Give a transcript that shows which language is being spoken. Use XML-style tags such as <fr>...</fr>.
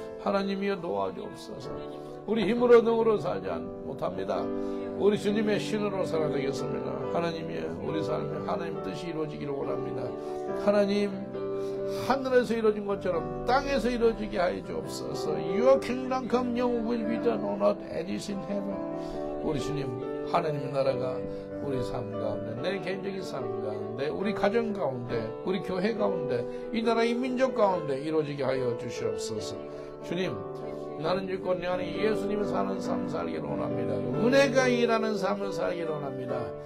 <ko>하나님이여 도와주옵소서. 우리 힘으로 능으로 살지 못합니다. 우리 주님의 신으로 살아야 되겠습니다. 하나님이여 우리 삶에 하나님 뜻이 이루어지기를 원합니다. 하나님 하늘에서 이루어진 것처럼 땅에서 이루어지게 하여 주옵소서.</ko> <en>Your kingdom come, your will be done on earth as it is in heaven.</en> <ko>우리 주님 하나님의 나라가 우리 삶 가운데 내 개인적인 삶 가운데 우리 가정 가운데 우리 교회 가운데 이 나라 이 민족 가운데 이루어지게 하여 주시옵소서. 주님 나는 죽고 내 안에 예수님이 사는 삶 살기를 원합니다. 은혜가 일하는 삶을 살기를 원합니다.</ko>